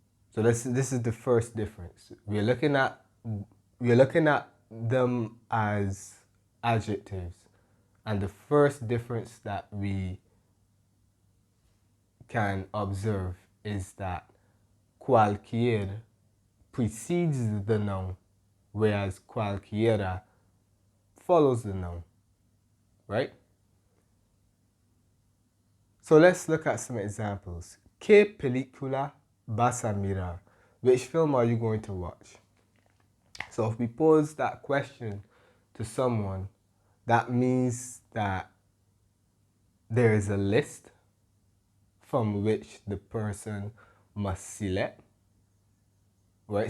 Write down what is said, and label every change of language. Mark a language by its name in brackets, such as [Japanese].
[English] So this is the first difference. We're looking at them as adjectives, and the first difference that we can observe is that cualquier precedes the noun, whereas cualquiera follows the noun, right? So let's look at some examples. [Spanish] ¿Qué película vas a mirar? [English] Which film are you going to watch? So if we pose that question to someone, that means that there is a list from which the person must select, right?